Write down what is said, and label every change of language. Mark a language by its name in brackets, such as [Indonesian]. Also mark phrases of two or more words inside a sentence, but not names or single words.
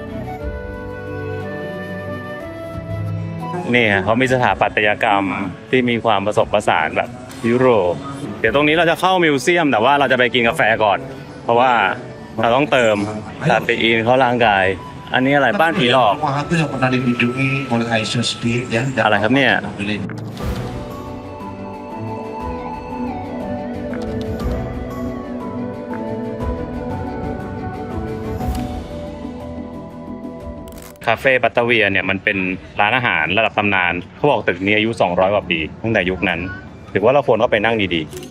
[Thai] นี่ฮะเขามีสถาปัตยกรรมที่มีความผสมผสานแบบยุโรปเดี๋ยวตรงนี้เราจะเข้ามิวเซียมแต่ว่าเราจะไปกินกาแฟก่อนเพราะว่าเราต้องเติมคาเฟอีนเข้าร่างกายอันนี้อะไรบ้านผีหลอก [Indonesian] Itu yang pernah dikunjungi oleh Aisyah Speed ya. [Thai] อะไรครับเนี่ยคาเฟ่ปัตตาเวียเนี่ยมันเป็นร้านอาหารระดับตำนานเขาบอกตึกนี้อายุ200 กว่าปีตั้งแต่ยุคนั้นถือว่าเราควรเข้าไปนั่งดี